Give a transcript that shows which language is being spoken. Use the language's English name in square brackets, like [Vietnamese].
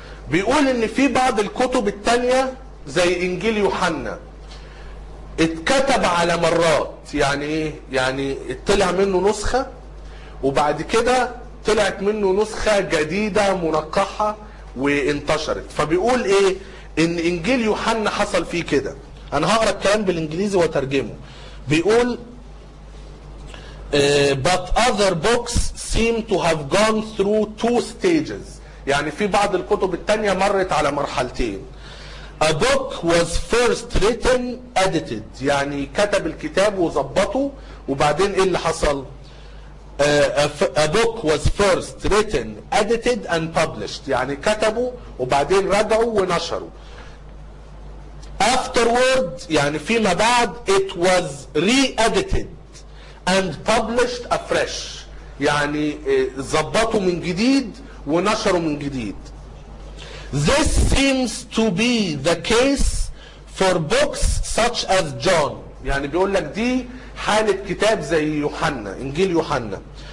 [Arabic] بيقول ان في بعض الكتب الثانيه زي انجيل يوحنا اتكتب على مرات. يعني ايه؟ يعني طلع منه نسخة وبعد كده طلعت منه نسخة جديدة منقحة وانتشرت. فبيقول ايه؟ ان انجيل يوحنا حصل فيه كده. انا هقرأ الكلام بالانجليزي وترجمه. بيقول [English] but other books seem to have gone through two stages، [Arabic] يعني في بعض الكتب التانية مرت على مرحلتين. [English] A book was first written, edited، [Arabic] يعني كتب الكتاب وظبطه وبعدين ايه اللي حصل؟ [English] a book was first written, edited and published. [Arabic] يعني كتبوا وبعدين رجعوا ونشروا. [English] Afterward, [Arabic] يعني فيما بعد, [English] it was re-edited and published afresh. [Arabic] يعني ظبطوا من جديد ونشروا من جديد. [English] This seems to be the case for books such as John. [Arabic] يعني بيقول لك دي حالة كتاب زي يوحنا, إنجيل يوحنا.